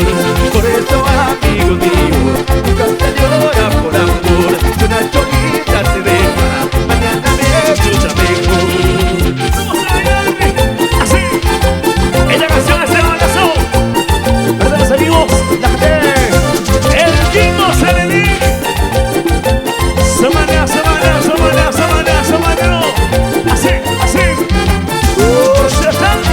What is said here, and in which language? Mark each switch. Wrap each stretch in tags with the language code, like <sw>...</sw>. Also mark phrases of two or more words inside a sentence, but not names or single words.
<es>Por eso, amigo mío, nunca se llora por amor. Si una cholita te deja, mañana viene otra mejor. Vamos a bailar así. Esta canción es el balazo. Para los amigos, la gente. El Kingo Selení. Samana, samana, samana, samana, samana. Así, así. ¿Ya está?</es>